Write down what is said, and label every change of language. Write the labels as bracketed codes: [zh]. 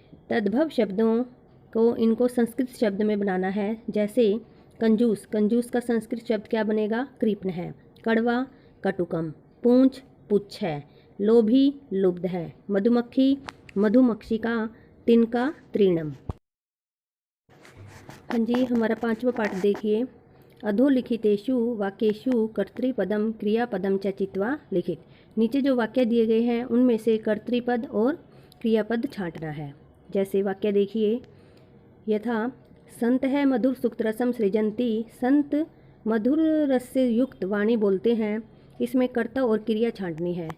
[hi] तद्भव शब्दों को इनको संस्कृत शब्द में बनाना है, जैसे कंजूस, कंजूस का संस्कृत शब्द क्या बनेगा, कृपण है। कड़वा कटुकम, पूंछ पुच्छ है। लोभी लुब्ध है। मधुमक्खी मधुमक्षिका, तिनका तृणम। हाँ जी, हमारा पांचवा पाठ देखिए। [sa] अधोलिखितेषु वाक्येषु कर्तृपदम क्रियापदम च चित्वा लिखित। [hi] नीचे जो वाक्य दिए गए हैं उनमें से कर्तृपद और क्रियापद छांटना है। जैसे वाक्य देखिए, [sa] यथा संत है मधुर सुक्त रसम सृजंती, [hi] संत मधुर रस से युक्त वाणी बोलते हैं, इसमें कर्ता और क्रिया छांटनी है।